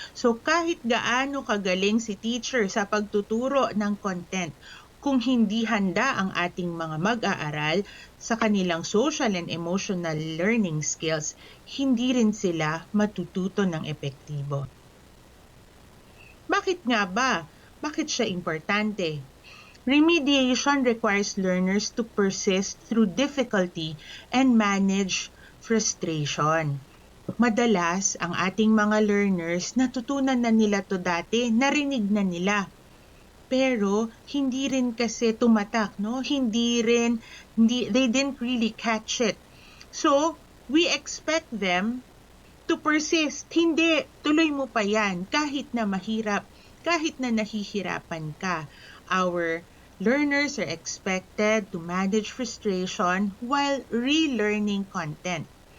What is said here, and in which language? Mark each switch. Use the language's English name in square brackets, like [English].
[Filipino] So kahit gaano kagaling si teacher sa pagtuturo ng content, kung hindi handa ang ating mga mag-aaral sa kanilang social and emotional learning skills, hindi rin sila matututo ng epektibo. Bakit nga ba? Bakit siya importante? [English] Remediation requires learners to persist through difficulty and manage frustration. [Filipino] Madalas, ang ating mga learners natutunan na nila to dati, narinig na nila. Pero hindi rin kasi tumatak, no? [English] They didn't really catch it. So, we expect them to persist. [Filipino] Hindi, tuloy mo pa yan kahit na mahirap, kahit na nahihirapan ka. [English] Our learners are expected to manage frustration while relearning content.